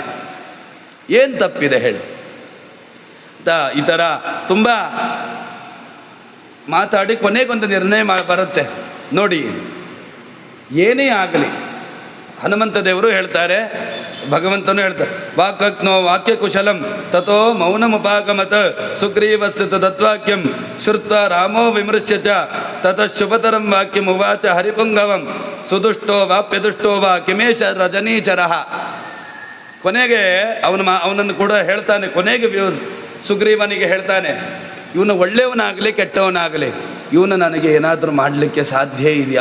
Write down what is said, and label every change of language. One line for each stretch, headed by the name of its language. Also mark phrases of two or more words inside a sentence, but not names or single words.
Kannada: ಏನು ತಪ್ಪಿದೆ ಹೇಳಿ? ಈ ಥರ ತುಂಬ ಮಾತಾಡಿ ಕೊನೆಗೊಂದು ನಿರ್ಣಯ ಬರುತ್ತೆ ನೋಡಿ. ಏನೇ ಆಗಲಿ ಹನುಮಂತ ದೇವರು ಹೇಳ್ತಾರೆ, ಭಗವಂತನು ಹೇಳ್ತಾರೆ,
Sanskrit: ವಾಕ್ನೋ ವಾಕ್ಯ ಕುಶಲಂ ತಥೋ ಮೌನಮುಪಾಗಮತ ಸುಗ್ರೀವಸ್ಯ ತದ್ವಾಕ್ಯಂ ಶ್ರುತ್ವ ರಾಮೋ ವಿಮೃಶ್ಯ ಚ ತತಃ ಶುಭತರಂ ವಾಕ್ಯಂ ಉವಾಚ ಹರಿಪುಂಗವಂ ಸುದುಷ್ಟೋ ವಾಪ್ಯದುಷ್ಟೋ ವಾ ಕಿಮೇಶ ರಜನೀಚರಃ.
Kannada: ಕೊನೆಗೆ ಅವನನ್ನು ಕೂಡ ಹೇಳ್ತಾನೆ, ಕೊನೆಗೆ ಸುಗ್ರೀವನಿಗೆ ಹೇಳ್ತಾನೆ, ಇವನು ಒಳ್ಳೆಯವನಾಗಲಿ ಕೆಟ್ಟವನಾಗಲಿ ಇವನು ನನಗೆ ಏನಾದರೂ ಮಾಡಲಿಕ್ಕೆ ಸಾಧ್ಯ ಇದೆಯಾ?